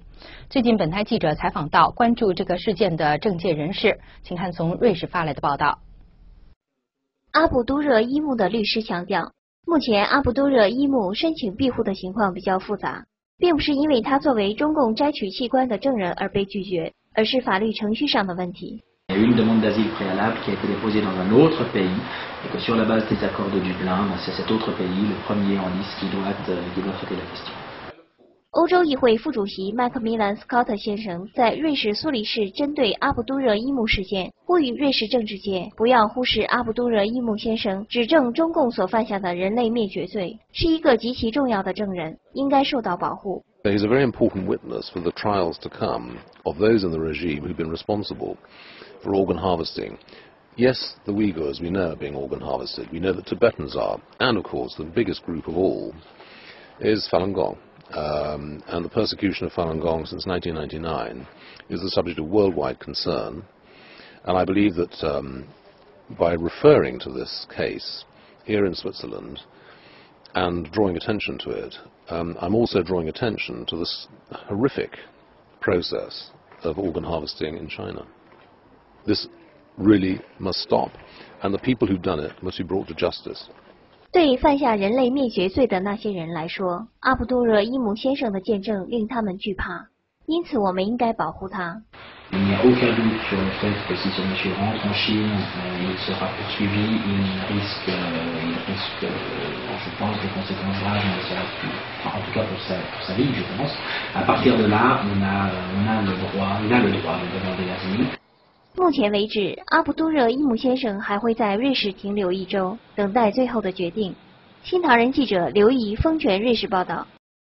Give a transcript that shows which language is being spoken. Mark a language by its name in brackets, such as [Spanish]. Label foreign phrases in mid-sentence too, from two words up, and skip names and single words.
[Chinese] 最近，本台记者采访到关注这个事件的政界人士，请看从瑞士发来的报道。阿卜都热依木的律师强调，目前阿卜都热依木申请庇护的情况比较复杂，并不是因为他作为中共摘取器官的证人而被拒绝，而是法律程序上的问题。 [French] Il y a eu une demande d'asile préalable qui a été déposée dans un autre pays et que sur la base des accords de Dublin, c'est cet autre pays, le premier en liste, qui doit traiter la question. [Chinese] 欧洲议会副主席麦克米兰·斯考特先生在瑞士苏黎世针对阿卜都热依木事件，呼吁瑞士政治界不要忽视阿卜都热依木先生指证中共所犯下的人类灭绝罪，是一个极其重要的证人，应该受到保护。 [English] He's a very important witness for the trials to come of those in the regime who've been responsible for organ harvesting. Yes, the Uyghurs we know are being organ harvested. We know that Tibetans are, and of course the biggest group of all is Falun Gong. And the persecution of Falun Gong since 1999 is the subject of worldwide concern. And I believe that by referring to this case here in Switzerland and drawing attention to it, I'm also drawing attention to this horrific process of organ harvesting in China. This really must stop, and the people who've done it must be brought to justice. [Chinese] 对犯下人类灭绝罪的那些人来说，阿卜都热依木先生的见证令他们惧怕，因此我们应该保护他。 [French] Il n'y a aucun doute sur le fait que si ce monsieur rentre en Chine, il sera poursuivi, il risque, je pense, des conséquences graves, mais ça, en tout cas pour sa vie, je pense. À partir de là, il a le droit de demander l'asile. [Chinese] 目前为止，阿卜都热依木先生还会在瑞士停留1周，等待最后的决定。新唐人记者刘怡，丰泉瑞士报道。